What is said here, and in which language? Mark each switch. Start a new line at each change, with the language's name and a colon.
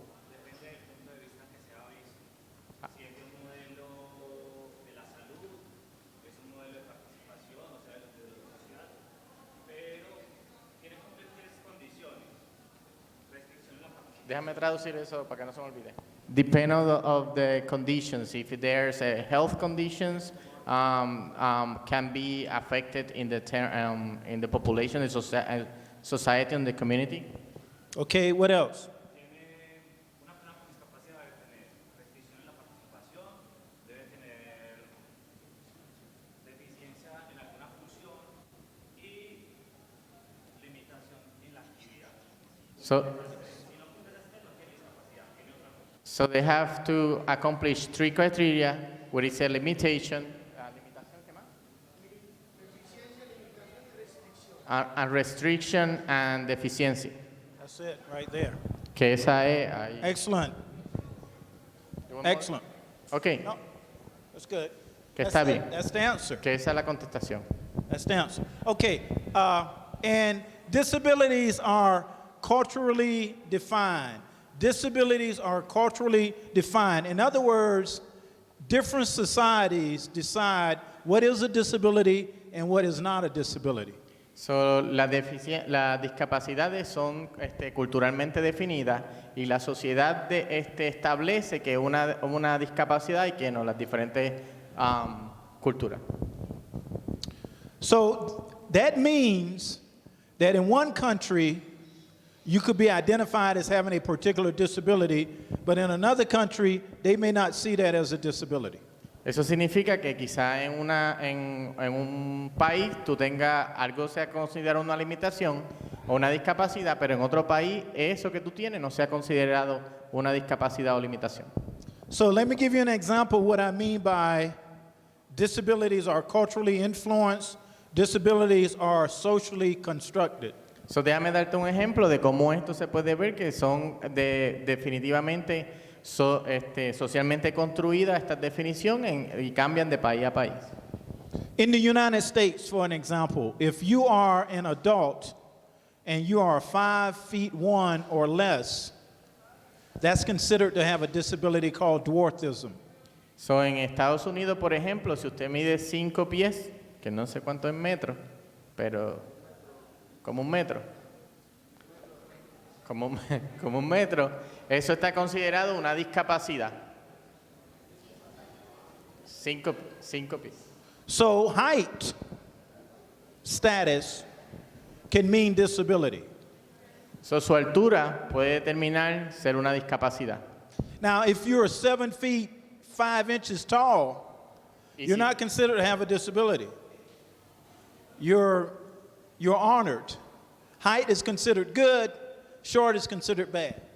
Spanish: Depende del punto de vista que sea visto. Si es de un modelo de la salud, es un modelo de participación, o sea, de lo social, pero tiene que cumplir tres condiciones. Restricción en la participación. Déjame traducir eso para que no se me olvide.
English: Depend of the conditions. If there's a health conditions, can be affected in the population, the society, and the community. Okay. What else?
Spanish: Una persona con discapacidad debe tener restricción en la participación, debe tener deficiencia en alguna función y limitación en la actividad.
English: So they have to accomplish three criteria, where it's a limitation, a restriction and deficiency. That's it right there.
Spanish: Que esa es ahí.
English: Excellent. Excellent. Okay, No, that's good.
Spanish: que
English: That's
Spanish: está
English: it.
Spanish: bien.
English: That's the answer.
Spanish: Que esa es la contestación.
English: That's the answer. Okay. And disabilities are culturally defined. Disabilities are culturally defined. In other words, different societies decide what is a disability and what is not a disability.
Spanish: So, las discapacidades son culturalmente definidas y la sociedad establece que una discapacidad y que no, las diferentes culturas.
English: So that means that in one country, you could be identified as having a particular disability, but in another country, they may not see that as a disability.
Spanish: Eso significa que quizá en un país tú tengas algo sea considerado una limitación o una discapacidad, pero en otro país eso que tú tienes no sea considerado una discapacidad o limitación.
English: So let me give you an example of what I mean by disabilities are culturally influenced, disabilities are socially constructed.
Spanish: So, déjame darte un ejemplo de cómo esto se puede ver que son definitivamente socialmente construidas estas definiciones y cambian de país a país.
English: In the United States, for an example, if you are an adult and you are 5'1" or less, that's considered to have a disability called dwarfism.
Spanish: So, en Estados Unidos, por ejemplo, si usted mide 5 pies, que no sé cuánto es metro, pero como un metro, como un metro, eso está considerado una discapacidad. 5 pies.
English: So height status can mean disability.
Spanish: So, su altura puede determinar ser una discapacidad.
English: Now, if you're 7 feet 5 inches tall,
Spanish: Y
English: you're
Spanish: si-
English: not considered to have a disability. You're honored. Height is considered good, short is considered bad.